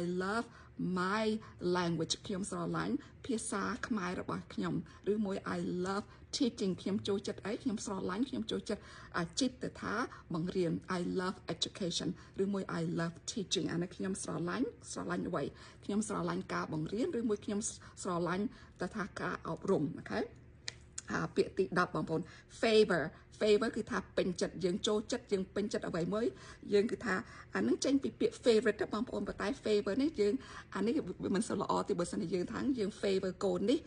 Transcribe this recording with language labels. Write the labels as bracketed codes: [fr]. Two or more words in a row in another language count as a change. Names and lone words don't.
[en] love my language [km] ខ្ញុំស្រឡាញ់ភាសាខ្មែររបស់ខ្ញុំឬមួយ [en] I love teaching [km] ខ្ញុំចូលចិត្តអីខ្ញុំស្រឡាញ់ខ្ញុំចូលចិត្តចិត្តថាបង្រៀន [en] I love education [km] ឬមួយ [en] I love teaching [km] អានេះខ្ញុំស្រឡាញ់អ្វីខ្ញុំស្រ ឡាញ់ការបង្រៀនឬមួយខ្ញុំស្រឡាញ់ថាការអប់រំអូខេពាក្យទី10បងប្អូន favor គឺថាពេញចិត្តយើងចូលចិត្តយើងពេញចិត្តអ្វីមួយយើងគឺថា អានឹងចេញពីពាក្យ favorite បងប្អូនប៉ុន្តែ favor នេះយើងអានេះមិនសូវល្អទេបើសិនជាយើងថាយើង favor កូននេះ